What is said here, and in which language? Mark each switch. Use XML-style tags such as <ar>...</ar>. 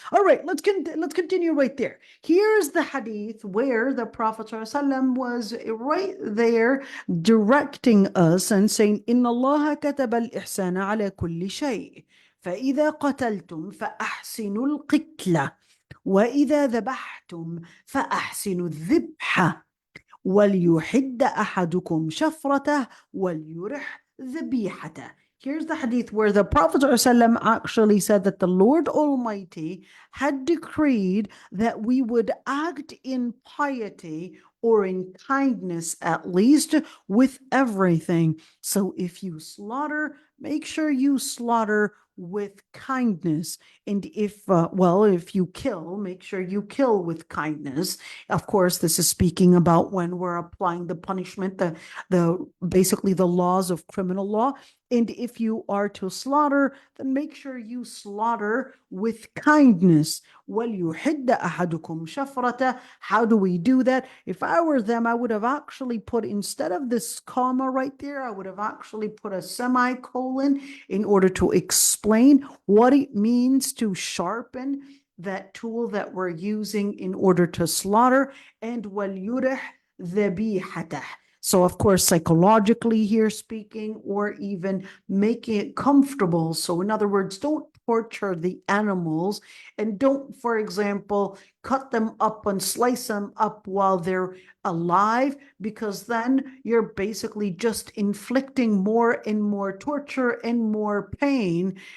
<en>All right, let's continue right there. Here's the hadith where the Prophet ﷺ was right there directing us and saying,</en> <ar>إن الله كتب الإحسان على كل شيء فإذا قتلتم فأحسنوا القتلة وإذا ذبحتم فأحسنوا الذبحة وليحد أحدكم شفرته وليرح ذبيحته.</ar> <en>Here's the hadith where the Prophet ﷺ actually said that the Lord Almighty had decreed that we would act in piety or in kindness, at least, with everything. So if you slaughter, make sure you slaughter with kindness. And if you kill, make sure you kill with kindness. Of course, this is speaking about when we're applying the punishment, basically the laws of criminal law. And if you are to slaughter, then make sure you slaughter with kindness.</en> <ar>وَلْيُحِدَّ أَحَدُكُمْ شَفْرَةً.</ar> <en>How do we do that? If I were them, I would have actually put, instead of this comma right there, I would have actually put a semicolon in order to explain what it means to sharpen that tool that we're using in order to slaughter. And</en> <ar>وَلْيُرِحْ ذَبِيحَتَهُ.</ar> <en>So, of course, psychologically here speaking, or even making it comfortable. So, in other words, don't torture the animals and don't, for example, cut them up and slice them up while they're alive, because then you're basically just inflicting more and more torture and more pain.</en>